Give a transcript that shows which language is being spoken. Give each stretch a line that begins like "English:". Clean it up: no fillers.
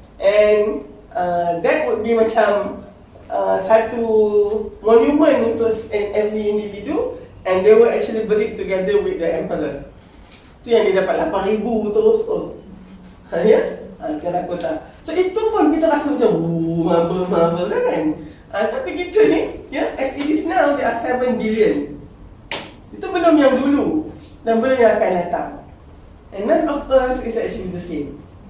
English: And that would be
Malay: macam satu
English: monument untuk every individu, and they were actually buried together with the emperor.
Malay: Tu yang dia dapat 8,000 terus tu. Terracotta. So itu pun kita rasa macam marvel kan. Tapi kita ni,
English: as it is now, there are 7 billion.
Malay: Itu belum yang dulu dan belum yang akan datang.
English: And none of us is actually the same.